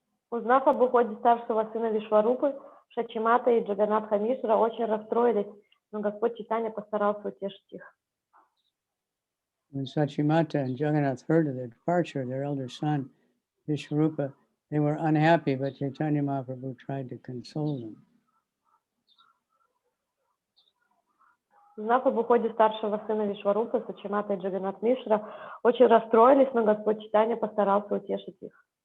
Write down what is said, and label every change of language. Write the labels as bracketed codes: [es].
[ru] Узнав об уходе старшего сына Вишварупы, Шачимата и Джаганатха Мишра очень расстроились, но Господь Чайтанья постарался утешить их. [en] when Sachimata and Jagannath heard of the departure of their elder son, Vishwarupa, they were unhappy, but Chaitanya Mahaprabhu tried to console them. [ru] Узнав об уходе старшего сына Вишварупы, Сачимата и Джаганнат Мишра очень расстроились, но Господь Чайтанья постарался утешить их.